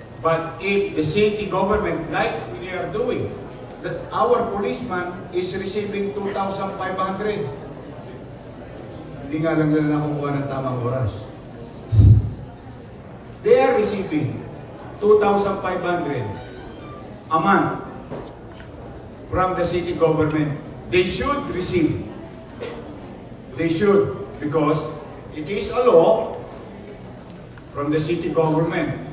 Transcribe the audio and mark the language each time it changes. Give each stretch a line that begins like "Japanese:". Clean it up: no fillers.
English: But if the city government, like we are doing, that our policeman is receiving 2,500.
Filipino: Hindi nga lang nila nakukuha ng tamang oras.
English: They are receiving 2,500 a month from the city government. They should receive. They should, because it is a law from the city government.